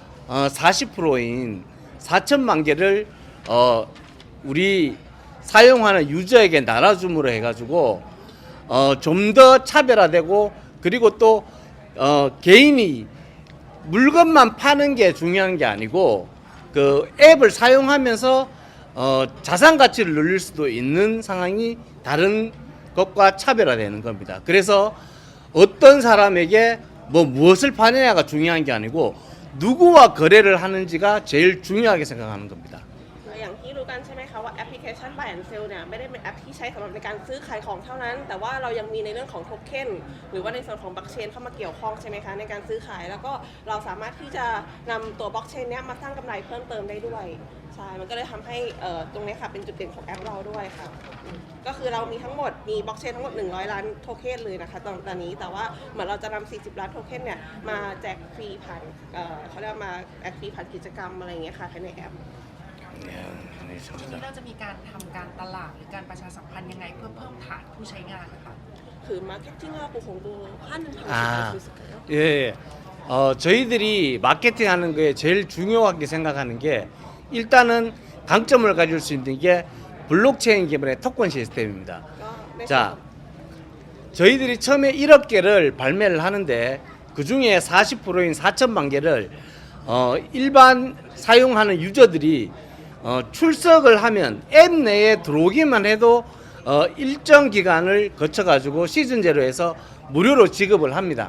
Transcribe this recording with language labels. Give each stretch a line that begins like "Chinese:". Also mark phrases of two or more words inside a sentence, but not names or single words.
Korean: 40%인 4천만 개를 우리 사용하는 유저에게 나눠줌으로 해가지고 좀 더 차별화되고 그리고 또 개인이 물건만 파는 게 중요한 게 아니고 그 앱을 사용하면서 자산 가치를 늘릴 수도 있는 상황이 다른 것과 차별화되는 겁니다. 그래서 어떤 사람에게 무엇을 파느냐가 중요한 게 아니고 누구와 거래를 하는지가 제일 중요하게 생각하는 겁니다.
Thai: อย่างที่รู้กันใช่ไหมคะว่าแอปพลิเคชัน Buy and Sell เนี่ยไม่ได้เป็นแอปที่ใช้สำหรับในการซื้อขายของเท่านั้นแต่ว่าเรายังมีในเรื่อง ของโทเค็นหรือว่าในส่วนของบล็อกเชนเข้ามาเกี่ยวข้องใช่ไหมคะในการซื้อขายแล้วก็เราสามารถที่จะนำตัวบล็อกเชนเนี้ยมาสร้างกำไรเพิ่มเติมได้ด้วยใช่มันก็เลยทำให้ตรงนี้ค่ะเป็นจุดเด่นของแอปเราด้วยค่ะก็คือเรามีทั้งหมดมีบล็อกเชนทั้งหมด100ล้านโทเค็นเลยนะคะตอนนี้แต่ว่าเหมือนเราจะนำ40ล้านโทเค็นเนี่ยมาแจกฟรีผ่านเขาเรียกมาแจกฟรีผ่านกิจกรรมอะไรอย่างเงี้ยค่ะภายในแอป ทีนี้เราจะมีการทำการตลาดหรือการประชาสัมพันธ์ยังไงเพื่อเพิ่มฐานผู้ใช้งานนะคะ
Korean: 그 마케팅하고 공부하는 방식이 아, 있을까요? 예. 저희들이 마케팅하는 거에 제일 중요하게 생각하는 게 일단은 강점을 가질 수 있는 게 블록체인 기반의 토큰 시스템입니다. 자, 저희들이 처음에 1억 개를 발매를 하는데 그 중에 40%인 4천만 개를 일반 사용하는 유저들이 출석을 하면 앱 내에 들어오기만 해도 일정 기간을 거쳐가지고 시즌제로 해서 무료로 지급을 합니다.